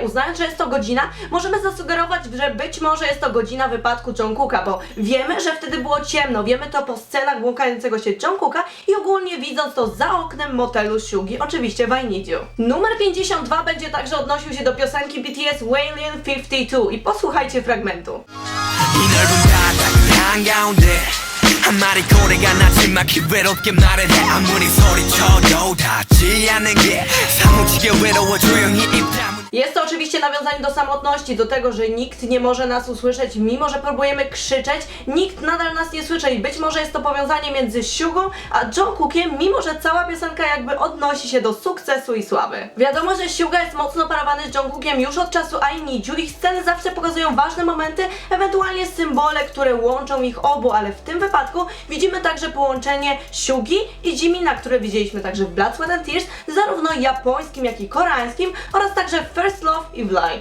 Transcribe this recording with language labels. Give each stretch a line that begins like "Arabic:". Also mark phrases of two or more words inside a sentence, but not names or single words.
Polish: Uznając, że jest to godzina, możemy zasugerować, że być może jest to godzina wypadku Jungkooka, bo wiemy, że wtedy było ciemno, wiemy to po scenach błąkającego się Jungkooka i ogólnie widząc to za oknem motelu Sugi, oczywiście w I Need You. Numer 52 będzie także odnosił się do piosenki BTS Wailing 52 i posłuchajcie fragmentu.
Korean: 이 넓은 바닥 한가운데 한 마리 고래가 나지막히 외롭게 말을 해 아무리 소리쳐도 닿지 않는 게 사무치게 외로워 조용히 입 다물.
Polish: Jest to oczywiście nawiązanie do samotności, do tego, że nikt nie może nas usłyszeć, mimo że próbujemy krzyczeć, nikt nadal nas nie słyszy i być może jest to powiązanie między Sugą a Jungkookiem, mimo że cała piosenka jakby odnosi się do sukcesu i sławy. Wiadomo, że Suga jest mocno parowany z Jungkookiem już od czasu I Need You, ich sceny zawsze pokazują ważne momenty, ewentualnie symbole, które łączą ich obu, ale w tym wypadku widzimy także połączenie Sugi i Jimina, które widzieliśmy także w Blood, Sweat and Tears, zarówno japońskim, jak i koreańskim oraz także w First Love i w Lie.